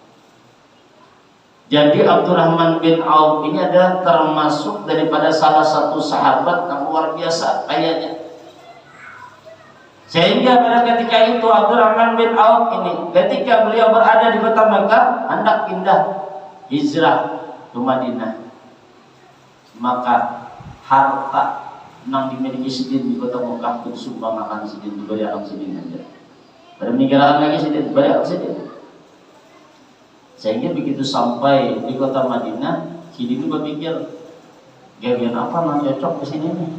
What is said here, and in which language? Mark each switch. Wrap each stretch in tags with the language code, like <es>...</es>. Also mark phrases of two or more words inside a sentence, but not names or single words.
<id>Jadi Abdurrahman bin Auf ini adalah termasuk daripada salah satu sahabat yang luar biasa kayanya. Sehingga pada ketika itu Abdurrahman bin Auf ini ketika beliau berada di kota Mekah hendak pindah hijrah ke Madinah,</id> <bjn>maka harta yang dimiliki sidin di kota Mekah itu sumbangan sidin, diberi alam sidin aja. Pada meninggalkan lagi sidin, diberi alam sidin. Sehingga begitu sampai di kota Madinah, sidin itu berpikir, gagian apa yang cocok ke sini nih?</bjn>